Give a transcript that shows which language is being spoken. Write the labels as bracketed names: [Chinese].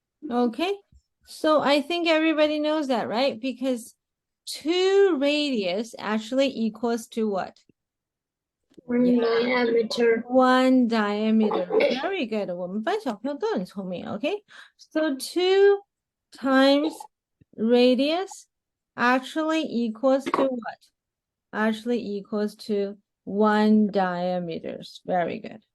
[English] Okay, so I think everybody knows that, right? Because 2 radius actually equals to what? One diameter. 1 diameter. Very good. [Chinese] 我们班小朋友都很聪明, okay? [English] So 2 times radius actually equals to what? actually equals to 1 diameters. Very good.